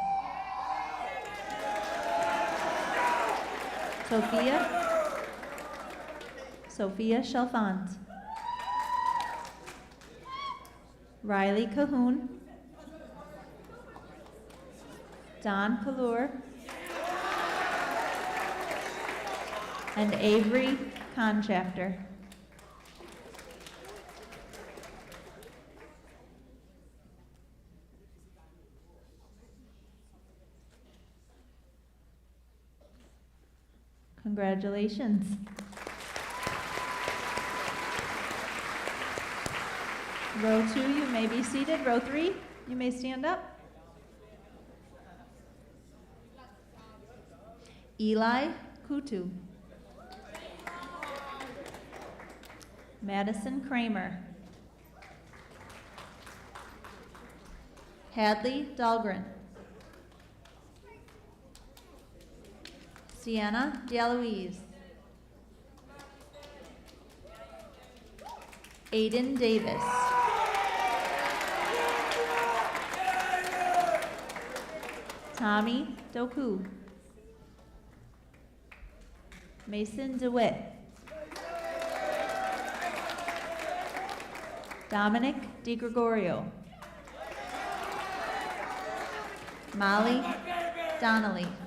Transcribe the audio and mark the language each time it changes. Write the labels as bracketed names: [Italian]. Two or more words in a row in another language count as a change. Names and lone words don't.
[English] Sophia Chalfant. Riley Cahoon. Don Kallur. And Avery Conchafter. Congratulations. Row 2, you may be seated. Row 3, you may stand up. Eli Kutu. Madison Kramer. Hadley Dahlgren. Sienna DeLuise. Aiden Davis. Tommy Doku. Mason DeWitt. Dominic DiGregorio. Molly Donnelly.